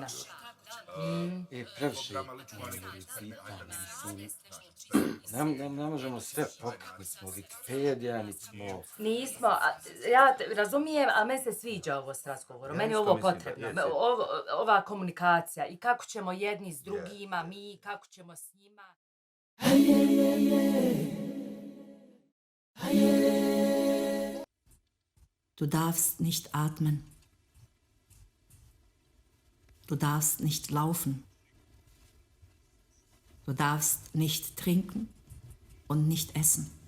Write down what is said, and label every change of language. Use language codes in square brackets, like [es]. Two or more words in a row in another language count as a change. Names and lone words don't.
[hr] Previše pitanja, ne možemo sve pokriti, nismo Wikipedija, nismo... Nismo, ja razumijem, a meni se sviđa ovo s razgovorom, meni je ovo potrebno, ova komunikacija i kako ćemo jedni s drugima, mi, kako ćemo s njima. [de] Du darfst nicht atmen. Du darfst nicht laufen. Du darfst nicht trinken und nicht essen.